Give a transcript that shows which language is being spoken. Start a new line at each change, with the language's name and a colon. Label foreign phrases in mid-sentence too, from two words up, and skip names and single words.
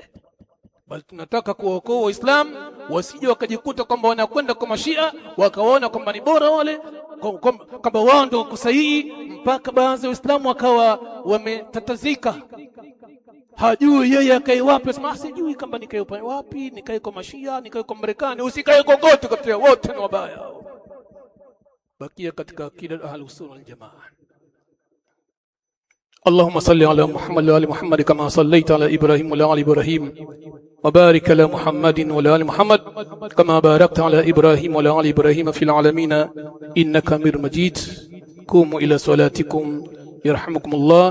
Swahili: Bali tunataka kuokoa Uislamu wasije wakajikuta kwamba wanakwenda kwa mashia wakaona kwamba ni bora wale, kwamba wao ndio kusahihi, mpaka baadhi ya Waislamu wakawa wametatazika. Hajui yeye akae wapi, sema sijui kama nikae wapi, nikae kwa mashia, nikae kwa Marekani. Usikae kokote, kati wote ni wabaya. Bakia katika akida
Arabic: أهل السنة والجماعة. اللهم صل على محمد وآل محمد كما صليت على إبراهيم وعلى آل إبراهيم وبارك على محمد وعلى آل محمد كما باركت على إبراهيم وعلى آل إبراهيم في العالمين إنك حميد مجيد. قوموا إلى صلاتكم يرحمكم الله.